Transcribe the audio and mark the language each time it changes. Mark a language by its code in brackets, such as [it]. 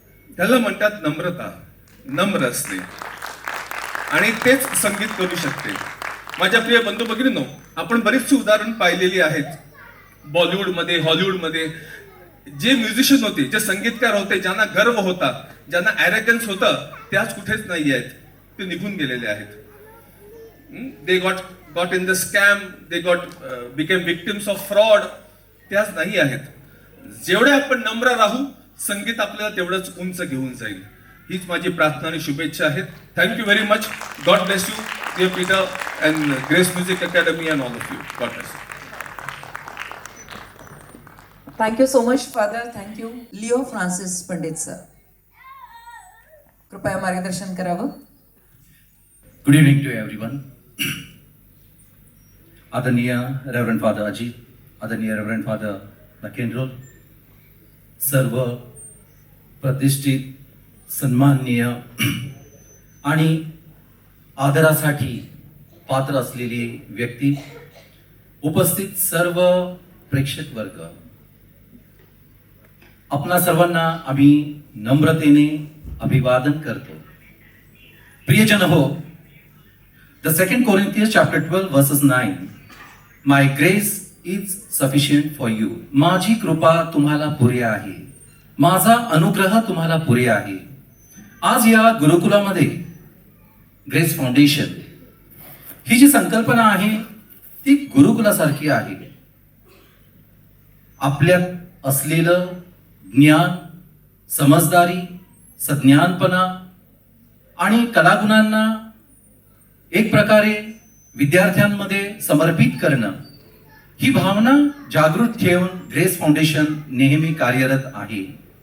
[mr] त्याला म्हणतात नम्रता, नम्र असणे, आणि तेच संगीत करू शकते. माझ्या प्रिय बंधू भगिनींनो, आपण बरीचशी उदाहरण पाहिलेली आहेत. बॉलिवूडमध्ये, हॉलिवूडमध्ये जे म्युझिशियन होते, जे संगीतकार होते, ज्यांना गर्व होता, ज्यांना ॲरोगन्स होतं, ते आज कुठेच नाही आहेत, ते निघून गेलेले आहेत. [en] They got in the scam, they became victims of fraud. [mr] ते आज नाही आहेत. जेवढे आपण नम्र राहू, संगीत आपल्याला तेवढंच उंच घेऊन जाईल. हीच माझी प्रार्थना आणि शुभेच्छा आहेत. [en] Thank you very much. God bless you, dear Peter and Grace Music Academy and all of you. God bless you. Thank you so much father. Thank you. [mr] Leo Francis Pandit sir, कृपया मार्गदर्शन करावं. [en] Good evening to everyone. [mr] आदरणीय reverend father Ajit, आदरणीय reverend father मॅकेनरोल, सर्व प्रतिष्ठित, सन्माननीय आणि आदरासाठी पात्र असलेली व्यक्ती, उपस्थित सर्व प्रेक्षक वर्ग, आपणा सर्वांना आम्ही नम्रतेने अभिवादन करतो. प्रियजन हो, [en] The 2 Corinthians chapter 12 verses 9. My grace is sufficient for you. [mr] माझी कृपा तुम्हाला पुरे आहे, माझा अनुग्रह तुम्हाला पुरे आहे. आज या गुरुकुलामध्ये ग्रेस फाउंडेशन ही जी संकल्पना आहे ती गुरुकुलासारखी आहे. आपल्यात असलेलं ज्ञान, समजदारी, सज्ञानपणा आणि कलागुणांना एक प्रकारे विद्यार्थ्यांमध्ये समर्पित करणं, ही भावना जागृत ठेवून ग्रेस फाउंडेशन नेहमी कार्यरत आहे.